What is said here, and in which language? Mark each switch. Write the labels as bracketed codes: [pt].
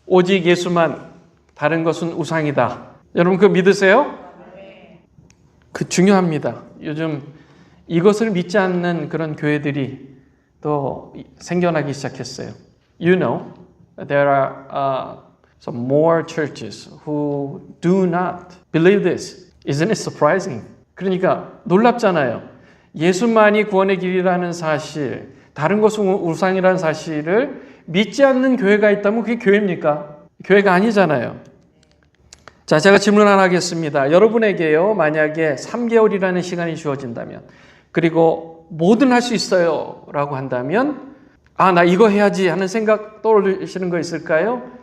[ko] 오직 예수만, 다른 것은 우상이다. 여러분 그거 믿으세요? 그 중요합니다. 요즘 이것을 믿지 않는 그런 교회들이 또 생겨나기 시작했어요. [en] You know, there are some more churches who do not believe this. Isn't it surprising? [ko] 그러니까 놀랍잖아요. 예수만이 구원의 길이라는 사실, 다른 것은 우상이라는 사실을 믿지 않는 교회가 있다면 그게 교회입니까? 교회가 아니잖아요. 자, 제가 질문 하나 하겠습니다. 여러분에게요, 만약에 3개월이라는 시간이 주어진다면, 그리고 뭐든 할 수 있어요 라고 한다면, 아, 나 이거 해야지 하는 생각 떠올리시는 거 있을까요?